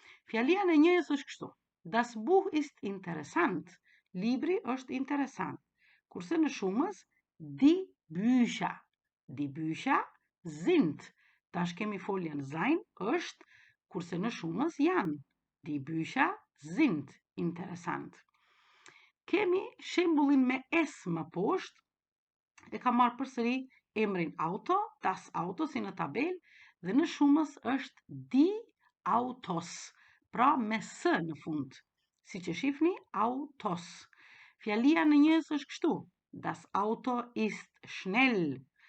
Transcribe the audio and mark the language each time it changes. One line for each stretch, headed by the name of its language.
Albanian: Fjalia në njëjës është kështu:
German: Das Buch ist interessant.
Albanian: Libri është interesant. Kurse në shumës
German: die Bücher. Die Bücher sind.
Albanian: Tash kemi foljen sein është, kurse në shumës janë.
German: Die Bücher sind interessant.
Albanian: Kemi shembullin me s më poshtë, e ka marrë përsëri emrin auto, das auto si në tabel, dhe në shumës është die Autos, pra me s në fund. Si që shifni, autos. Fjalia në njëjës është kështu:
German: Das Auto ist schnell.